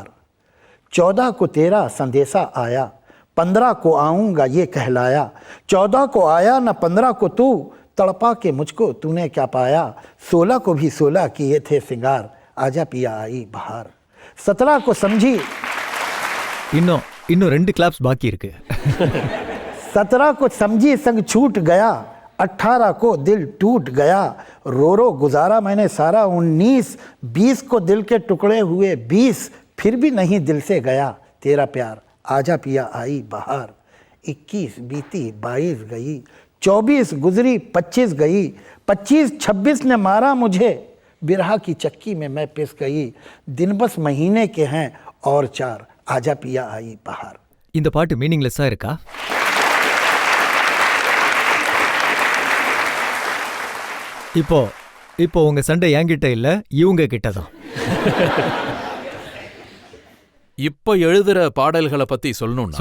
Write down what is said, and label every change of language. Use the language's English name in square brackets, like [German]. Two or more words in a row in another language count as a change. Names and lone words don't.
[Hindi] 14 को तेरा संदेशा आया, 15 को आऊंगा ये कहलाया, 14 को आया न 15 को तू, तड़पा के मुझको तूने क्या पाया, 16 को भी 16 किए थे सिंगार, आजा पिया आई बहार। 17 को समझी, [Tamil] இன்னும் 2 கிளாப்ஸ் பாக்கி இருக்கு. [Hindi] 17 को समझी संग छूट गया, 18 को दिल टूट गया, रो रो गुजारा मैंने सारा 19, 20 को दिल के टुकड़े हुए 20, फिर भी नहीं दिल से गया तेरा प्यार, आजा पिया आई बहार। 21 बीती 22 गई, 24 गुजरी 25 गई, 25 26 ने मारा मुझे, बिरहा की चक्की में मैं पिस गई, दिन बस महीने के हैं और 4, आजा पिया आई बहार। [Tamil] இந்த பாட்டு மீனிங்லெஸ்ஸா இருக்கா? இப்போ உங்க சண்டை என்கிட்ட இல்ல, இவங்க கிட்டதான். இப்ப எழுதுற பாடல்களை பத்தி சொல்லணும்னா